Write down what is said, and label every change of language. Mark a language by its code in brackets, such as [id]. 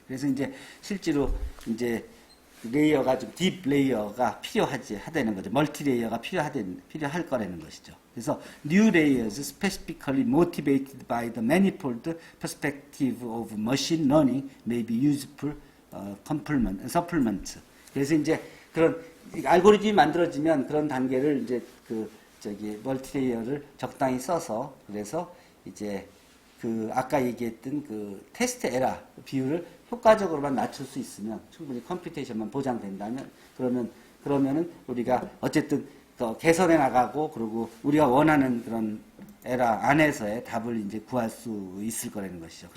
[ko] 그래서 이제 실제로 이제 레이어가 좀 딥 레이어가 하다는 거죠. 멀티 레이어가 필요할 거라는 것이죠. 그래서 [en] new layers specifically motivated by the manifold perspective of machine learning may be useful supplement. [ko] 그래서 이제 그런 알고리즘이 만들어지면 그런 단계를 이제 멀티 레이어를 적당히 써서 그래서 이제 아까 얘기했던 테스트 에러 비율을 효과적으로만 낮출 수 있으면 충분히 컴퓨테이션만 보장된다면 그러면은 우리가 어쨌든 개선해 나가고 그리고 우리가 원하는 그런 에러 안에서의 답을 이제 구할 수 있을 거라는 것이죠.